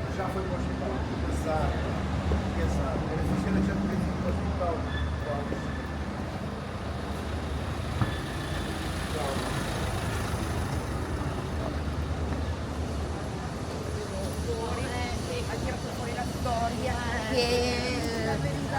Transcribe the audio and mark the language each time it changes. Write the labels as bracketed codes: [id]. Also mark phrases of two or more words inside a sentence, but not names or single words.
[pt] foi para o hospital. Exato. Exato. Ele tinha feito para o hospital. [it] Ha tirato fuori la storia che la verità.